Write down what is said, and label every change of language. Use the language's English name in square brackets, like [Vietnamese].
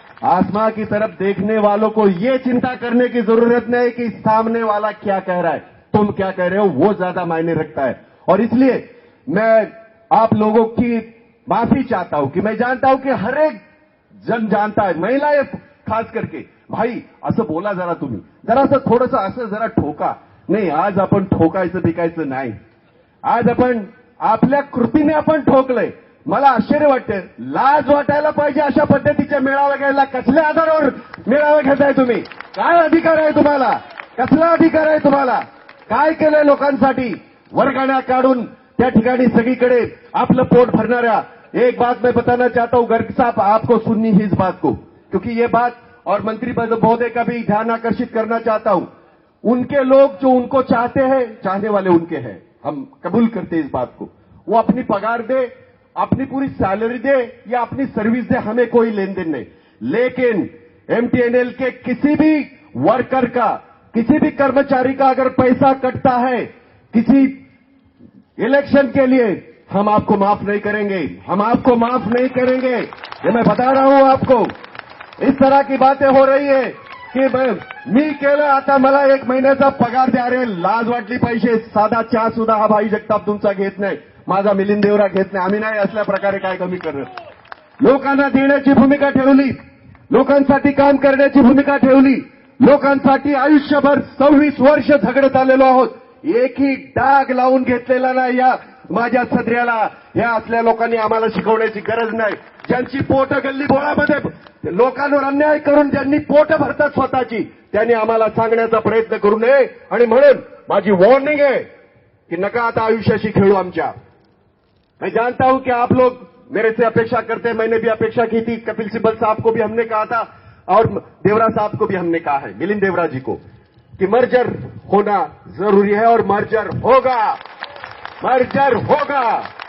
[Hindi] आसमां की तरफ देखने वालों को ये चिंता करने की जरूरत नहीं कि सामने वाला क्या कह रहा है, तुम क्या कह रहे हो, वो ज्यादा मायने रखता है। और इसलिए मैं आप लोगों की माफी चाहता हूं कि मैं जानता हूं कि हर एक जन जानता है, महिलाएं खास करके, [Marathi] भाई असं बोला जरा तुम्ही, जरासं थोडंसं असं जरा ठोका नाही। आज आपण ठोकायचं बिकायचं नाही, आज आपण आपल्या कृतीने आपण ठोकलंय। मला आश्चर्य वाटतं, लाज वाटायला पाहिजे अशा पद्धतीच्या मेळावा घ्यायला। कसल्या आधारावर मेळावा घेताय तुम्ही? काय अधिकार आहे तुम्हाला? कसला अधिकार आहे तुम्हाला? काय केलंय लोकांसाठी? वर्गण्या काढून त्या ठिकाणी सगळीकडे आपलं पोट भरणाऱ्या। [Hindi] एक बात मैं बताना चाहता हूं गर्ग साहब, आपको सुननी ही इस बात को, क्योंकि ये बात और मंत्री महोदय का भी ध्यान आकर्षित करना चाहता हूं। उनके लोग जो उनको चाहते हैं, चाहने वाले उनके हैं, हम कबूल करते हैं इस बात को। वो अपनी पगार दे, अपनी पूरी सैलरी दे या अपनी सर्विस दे, हमें कोई लेन देन नहीं, लेकिन एमटीएनएल के किसी भी वर्कर का, किसी भी कर्मचारी का अगर पैसा कटता है किसी इलेक्शन के लिए, हम आपको माफ नहीं करेंगे, हम आपको माफ नहीं करेंगे। ये मैं बता रहा हूं आपको। इस तरह की बातें हो रही है की [Marathi] मी केलं, आता मला 1 महिन्याचा पगार द्या। अरे लाज वाटली पाहिजे। साधा चहा सुद्धा हा भाई जगताप तुमचा घेत नाही, माझा मिलिंद देवरा घेत नाही। आम्ही नाही असल्या प्रकारे काय कमी करणार। लोकांना देण्याची भूमिका ठेवली, लोकांसाठी काम करण्याची भूमिका ठेवली, लोकांसाठी आयुष्यभर 26 वर्ष झगडत आलेलो आहोत। एकही डाग लावून घेतलेला नाही या माझ्या सदऱ्याला। या असल्या लोकांनी आम्हाला शिकवण्याची गरज नाही। ज्यांची पोट गल्ली बोळामध्ये लोकांवर अन्याय करून ज्यांनी पोट भरतात स्वतःची, त्यांनी आम्हाला सांगण्याचा प्रयत्न करू नये। आणि म्हणून माझी वॉर्निंग [Hindi] है कि [Marathi] नका आता आयुष्याशी खेळू आमच्या। [Hindi] मैं जानता हूं कि आप लोग मेरे से अपेक्षा करते हैं, मैंने भी अपेक्षा की थी। कपिल सिब्बल साहब को भी हमने कहा था और देवरा साहब को भी हमने कहा है, मिलिंद देवरा जी को, कि मर्जर होना जरूरी है और मर्जर होगा, मर्जर होगा।